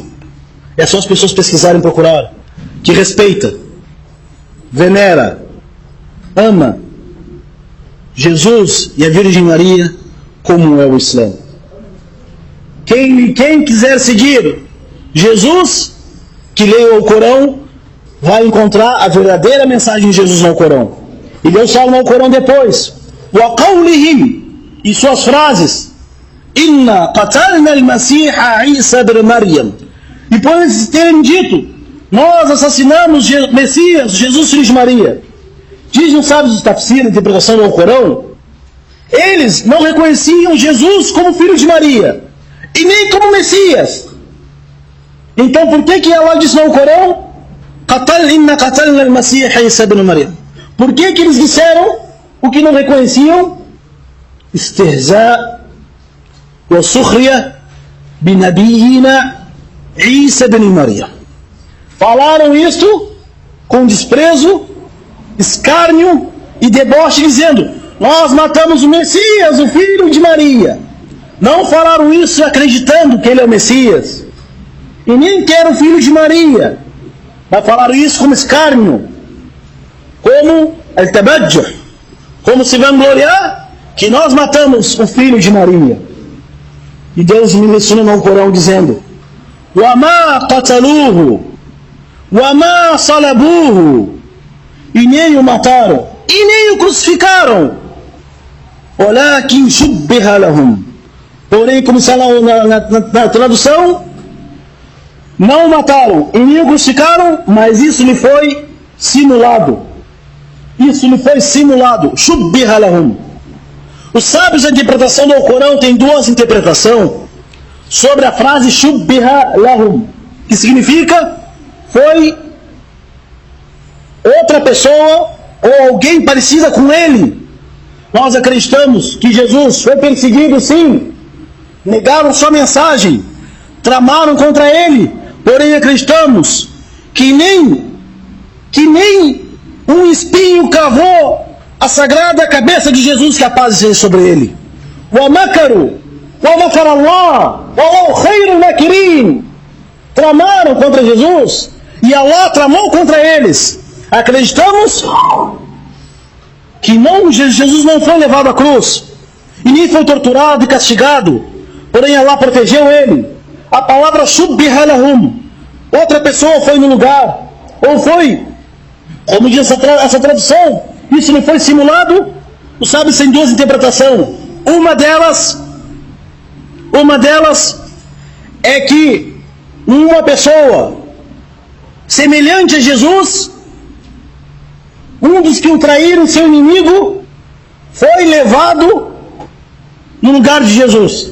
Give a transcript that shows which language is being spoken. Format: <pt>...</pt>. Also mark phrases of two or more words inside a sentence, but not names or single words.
<pt>É só as pessoas pesquisarem e procurar. Que respeita, venera, ama Jesus e a Virgem Maria como é o Islã. Quem quiser seguir Jesus, que leia o Corão, vai encontrar a verdadeira mensagem de Jesus no Corão. E Deus fala no Corão depois: وَقَوْلِهِمْ, e suas frases,</pt> <ar>إِنَّا قَتَلْنَا الْمَسِيحَ عِيسَى بْنَ مَرْيَمَ.</ar> <pt>E por eles terem dito: nós assassinamos Messias, Jesus filho de Maria. Dizem os sábios do Tafsir, a interpretação do Corão, eles não reconheciam Jesus como filho de Maria, e nem como Messias. Então por que Allah disse no Corão:</pt> <ar>إِنَّا قَتَلْنَا الْمَسِيحَ عِيسَى بْنَ مَرْيَمَ?</ar> <pt>Por que eles disseram o que não reconheciam?</pt> <ar>Istihza وَسُخْرِيَ بِنَبِيِّنَا عِيسَى بن Maria.</ar> <pt>Falaram isto com desprezo, escárnio e deboche, dizendo: nós matamos o Messias, o filho de Maria. Não falaram isso acreditando que ele é o Messias, e nem que era o filho de Maria, mas falaram isso como escárnio, como al-tabajjuh, como se vangloriar que nós matamos o filho de Maria. E Deus me menciona no Corão dizendo:</pt> <ar>وَمَا قَتَلُوهُ وَمَا صَلَبُوهُ,</ar> <pt>e nem o mataram, e nem o crucificaram.</pt> <ar>وَلَكِنْ شُبِّهَ لَهُمْ,</ar> <pt>porém, como está na tradução, não o mataram e nem o crucificaram, mas isso lhe foi simulado. Isso lhe foi simulado.</pt> <ar>شُبِّهَ لَهُمْ.</ar> <pt>Os sábios da interpretação do Corão têm duas interpretações sobre a frase</pt> <ar>شُبِّهَ لَهُمْ,</ar> <pt>que significa foi outra pessoa ou alguém parecida com ele. Nós acreditamos que Jesus foi perseguido, sim, negaram sua mensagem, tramaram contra ele, porém acreditamos que nem um espinho cavou a sagrada cabeça de Jesus, que a paz seja sobre ele.</pt> <ar>وَمَكَرُوا وَمَكَرَ اللَّهُ وَاللَّهُ خَيْرُ الْمَاكِرِينَ.</ar> <pt>Tramaram contra Jesus e Allah tramou contra eles. Acreditamos que Jesus não foi levado à cruz e nem foi torturado e castigado, porém Allah protegeu ele. A palavra</pt> <ar>شُبِّهَ لَهُمْ,</ar> <pt>outra pessoa foi no lugar, ou foi, como diz essa tradução, isso não foi simulado. Os sábios têm duas interpretações. Uma delas é que uma pessoa semelhante a Jesus, um dos que o traíram, seu inimigo, foi levado no lugar de Jesus.</pt>